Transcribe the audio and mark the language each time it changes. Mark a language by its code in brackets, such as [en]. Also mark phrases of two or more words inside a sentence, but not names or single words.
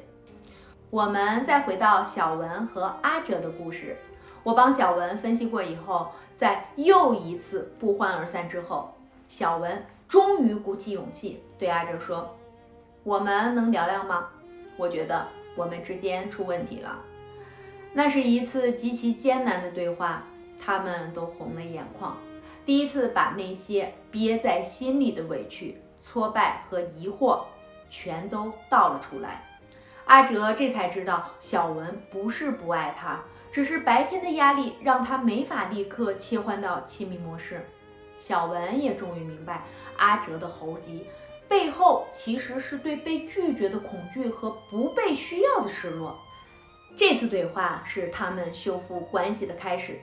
[zh] 我們再回到小文和阿哲的故事，我幫小文分析過以後，在又一次不歡而散之後，小文終於鼓起勇氣對阿哲說：我們能聊聊嗎？我覺得我們之間出問題了。那是一次極其艱難的对話，他們都紅了眼眶，第一次把那些憋在心裡的委屈、挫敗和疑惑全都倒了出來。阿哲這才知道，小文不是不愛他，只是白天的壓力讓他沒法立刻切換到親密模式。小文也終於明白，阿哲的猴急背後其實是對被拒絕的恐懼和不被需要的失落。這次對話是他們修復關係的開始。